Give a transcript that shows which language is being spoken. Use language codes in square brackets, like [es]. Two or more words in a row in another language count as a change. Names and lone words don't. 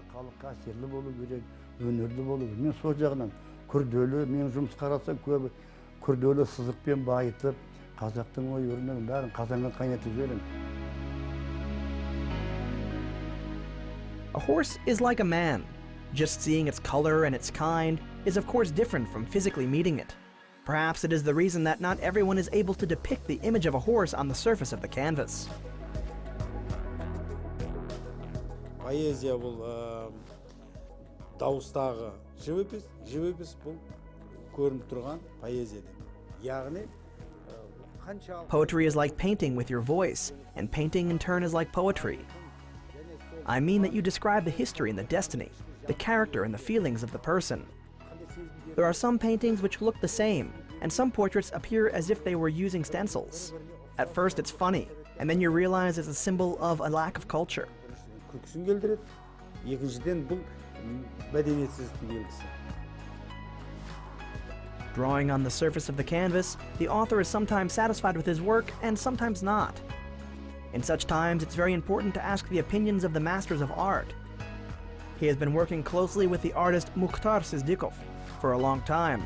[en] A horse is like a man. Just seeing its color and its kind is of course different from physically meeting it. Perhaps it is the reason that not everyone is able to depict the image of a horse on the surface of the canvas. [kk] Поэзия бұл дауыстағы живопись бұл көрініп тұрған поэзия деп. Яғни [en] Poetry is like painting with your voice, and painting in turn is like poetry. I mean that you describe the history and the destiny, the character and the feelings of the person. There are some paintings which look the same, and some portraits appear as if they were using stencils. At first it's funny, and then you realize it's a symbol of a lack of culture. [kk] күлкісін келтіреді. Екіншіден бұл мәдениетсіздіктің белгісі. [en] Drawing on the surface of the canvas, the author is sometimes satisfied with his work and sometimes not. In such times, it's very important to ask the opinions of the masters of art. He has been working closely with the artist Mukhtar Sizdikov for a long time.